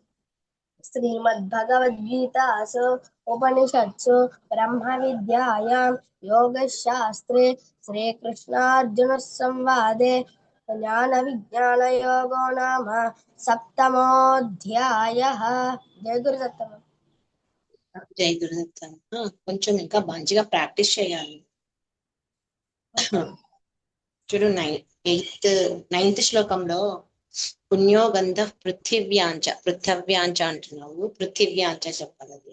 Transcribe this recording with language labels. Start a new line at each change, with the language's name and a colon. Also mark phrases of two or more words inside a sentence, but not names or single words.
Sanskrit: श्रीमद्भगवद्गीतासु उपनिषत्सु ब्रह्मविद्यायां योगशास्त्रे श्रीकृष्णार्जुनसंवादे ज्ञानविज्ञानयोगो नाम सप्तमोऽध्यायः जय गुरुदत्त
Telugu: జై గురుదత్త. కొంచెం ఇంకా మంచిగా ప్రాక్టీస్ చేయాలి. చూడు, నైన్త్ శ్లోకంలో
Sanskrit: పుణ్యోగంధ పృథివ్యాంచ
Telugu: అంటున్నావు. పృథివ్యాంచ చెప్పాలి. అది